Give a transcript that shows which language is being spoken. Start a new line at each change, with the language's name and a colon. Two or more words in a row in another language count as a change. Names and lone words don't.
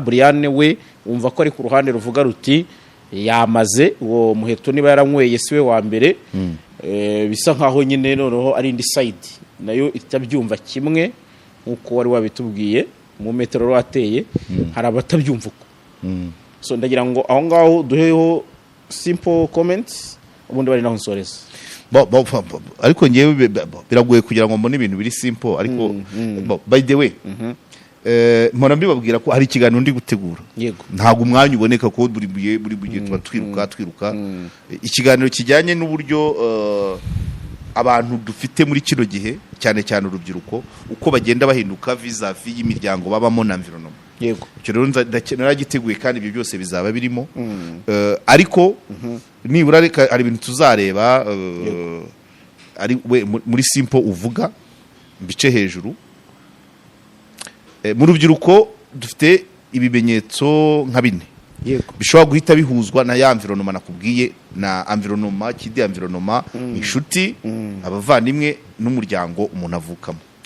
Kinyarwanda: Brian we umva ko ari ku ruhande ruvuga ruti yamaze uwo Muheto niba yaranyweye siwe wa mbere bisa nkaho nyine noneho ari indi side nayo itabyumva kimwe nkuko wari wabitubwiye mu metero wateye hari abatabyumva uko so ndagira ngo aho ngaho duheho
English: simple comments
Kinyarwanda: ubundi bari naho nsoreza ariko ngewe biragoye kugira ngo mbone ibintu biri simple ariko
English: by the way
Kinyarwanda: mpora mbibabwira ko hari ikiganiro ndi gutegura ntago umwanya uboneka ko buri gihe tuba twiruka ikiganiro kijyanye n'uburyo abantu dufite muri kino gihe cyane cyane urubyiruko uko bagenda bahinduka vis-a-vis y'imiryango babamo na environment icyo rero naragiteguye kandi ibyo byose bizaba birimo ariko nibura hari ibintu tuzareba ari muri simple uvuga mbice hejuru mu rubyiruko dufite ibimenyetso nka bine bishobora guhita bihuzwa na ya environment nakubwiye na environment kidi environment inshuti abavandimwe n'umuryango umuntu avukamo